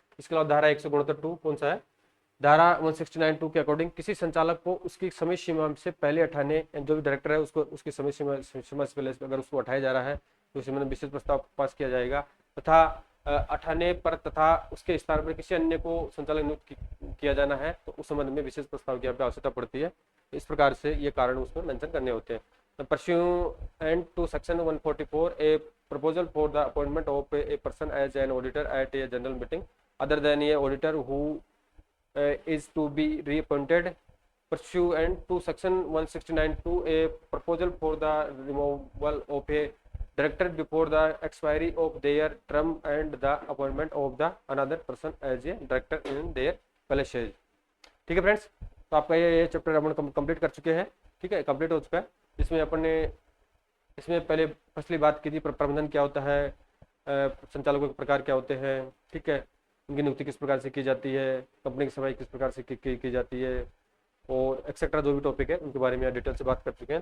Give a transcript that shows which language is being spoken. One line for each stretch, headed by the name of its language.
Hindi: इसके अलावा धारा 169(2) कौन सा है, धारा 169(2) के अकॉर्डिंग किसी संचालक को उसकी समय सीमा से पहले हटाने, जो भी डायरेक्टर है उसको उसकी समय सीमा से पहले अगर उसको हटाया जा रहा है तो उस संबंध में विशेष प्रस्ताव पास किया जाएगा, तथा हटाने पर तथा उसके स्थान पर किसी अन्य को संचालक नियुक्त किया जाना है तो उस संबंध में विशेष प्रस्ताव की यहाँ पे आवश्यकता पड़ती है। इस प्रकार से ये कारण उसमें मेंशन करने होते हैं।
English: Pursuant to section 144, a proposal for the appointment of a person as an auditor at a general meeting other than a auditor who is to be reappointed. Pursuant to section 169(2), a proposal for the removal of a director before the expiry of their term and the appointment of the another person as a director in their places।
Hindi: ठीक है friends, तो आपका ये chapter अपन complete कर चुके हैं। ठीक है, कंप्लीट हो चुका है। इसमें अपन ने इसमें पहले फसली बात की थी, प्रबंधन क्या होता है, संचालकों के प्रकार क्या होते हैं, ठीक है, उनकी नियुक्ति किस प्रकार से की जाती है, कंपनी की सफाई किस प्रकार से की जाती है और एक्सेट्रा जो भी टॉपिक है उनके बारे में डिटेल से बात कर चुके हैं।